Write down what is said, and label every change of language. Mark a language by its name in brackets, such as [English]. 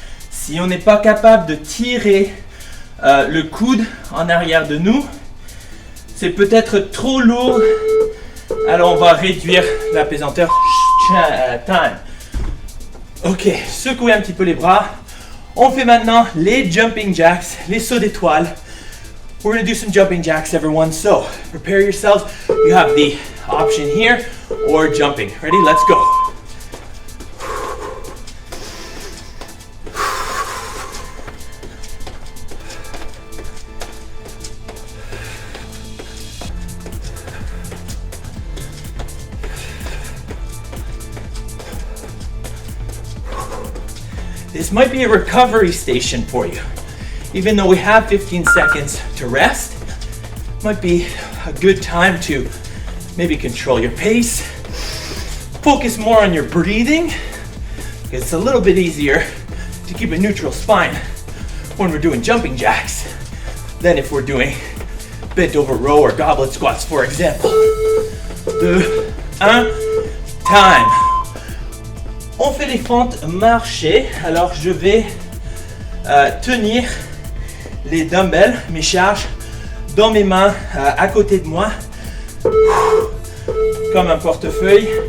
[French] Si on n'est pas capable de tirer le coude en arrière de nous, c'est peut-être trop lourd. Alors on va réduire la pesanteur. Time. Ok, secouez un petit peu les bras. On fait maintenant les jumping jacks, les sauts d'étoiles. [English] We're going to do some jumping jacks, everyone. So prepare yourselves. You have the option here or jumping. Ready? Let's go. This might be a recovery station for you. Even though we have 15 seconds to rest, might be a good time to maybe control your pace, focus more on your breathing. It's a little bit easier to keep a neutral spine when we're doing jumping jacks than if we're doing bent over row or goblet squats, for example. 2, 1, time. [French] On fait les fentes marchées. Alors je vais tenir les dumbbells, mes charges, dans mes mains à côté de moi, comme un portefeuille.